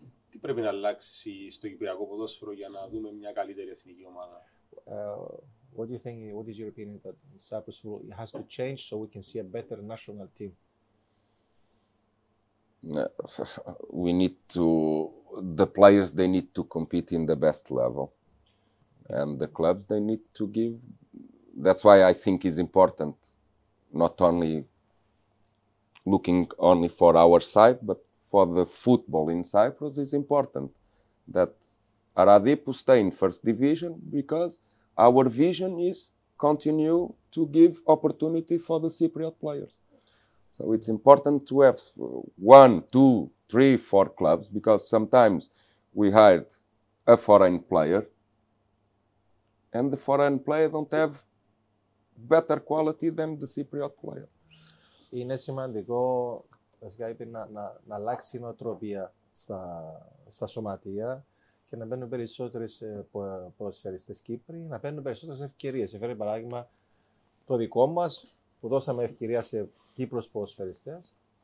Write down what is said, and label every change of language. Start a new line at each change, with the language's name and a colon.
Greek: Τι πρέπει να αλλάξει στο κυπριακό ποδόσφαιρο για να δούμε μια καλύτερη εθνική ομάδα?
English: What do you think? What is your opinion that Cyprus has to change so we can see a better national team? We need to. The players, they need to compete in the best level, and the clubs, they need to give. That's why I think it's important, not only looking only for our side, but for the football in Cyprus. It's important that Aradip will stay in first division, because our vision is continue to give opportunity for the Cypriot players. So it's important to have 1, 2, 3, 4 clubs, because sometimes we hired a foreign player and the foreign player don't have better quality than the Cypriot player.
Greek: Είναι σημαντικό να αλλάξει η νοοτροπία στα σωματεία και να μπαίνουν περισσότερες ποδοσφαιριστές Κύπροι, να παίρνουν περισσότερες ευκαιρίες. Έφερε παράδειγμα το δικό μας, που δώσαμε ευκαιρία σε Κύπρους ποδοσφαιριστές.